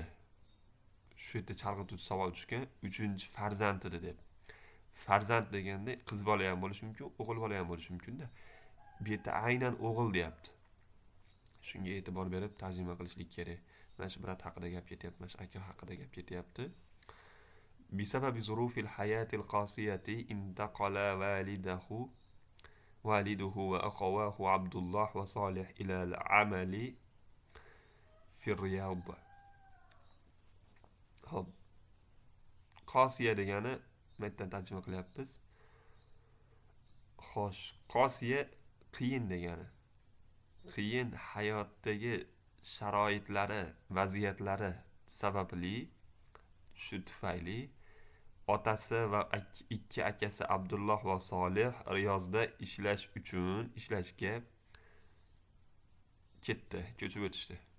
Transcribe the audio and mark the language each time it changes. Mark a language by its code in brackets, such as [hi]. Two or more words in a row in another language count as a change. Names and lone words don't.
[uz] Shu yerda chalg'ituvchi savol tushgan, 3-farzand edi deb. Farzand deganda qiz bola ham bo'lishi mumkin, o'g'il bola ham bo'lishi mumkin-da. Bu yerda aynan o'g'il deyapti. Shunga e'tibor berib tarjima qilishlik kerak. Mana shu brat haqida gap ketyapti, mana shu aka haqida gap ketyapti. [ar] بسبب ظروف الحياة القاسية انتقل والده وأخواه عبد الله وصالح إلى العمل في الرياض. [uz] قاسية degani metdan tarjima qilyapmiz. Xo'sh, qosiya qiyin degani. Qiyin hayotdagi sharoitlari, vaziyatlari sababli, shu tufayli otasi va ikki akasi Abdulloh va Solih Riyozda ishlashga ketdi, ko'chib o'tishdi.